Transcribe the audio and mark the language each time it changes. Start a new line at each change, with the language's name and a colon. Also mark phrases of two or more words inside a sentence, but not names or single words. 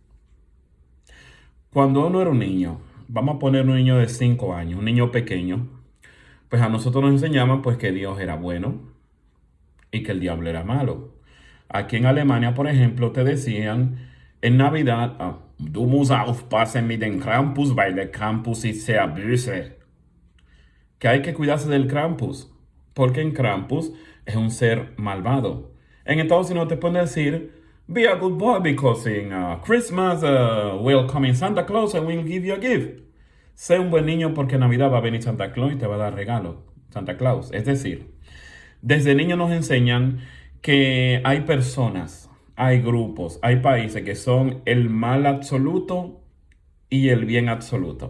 Spanish: Cuando uno era un niño, vamos a poner un niño de 5 años, un niño pequeño, pues a nosotros nos enseñaban pues que Dios era bueno y que el diablo era malo. Aquí en Alemania, por ejemplo, te decían en Navidad,
German: du musst aufpassen mit dem Krampus, weil der Krampus ist sehr böse.
Spanish: Que hay que cuidarse del Krampus, porque en Krampus es un ser malvado. En Estados Unidos te pueden decir,
English: be a good boy because in Christmas will come in Santa Claus and will give you a gift.
Spanish: Sé un buen niño porque en Navidad va a venir Santa Claus y te va a dar regalo. Santa Claus. Es decir, desde niños nos enseñan que hay personas, hay grupos, hay países que son el mal absoluto y el bien absoluto.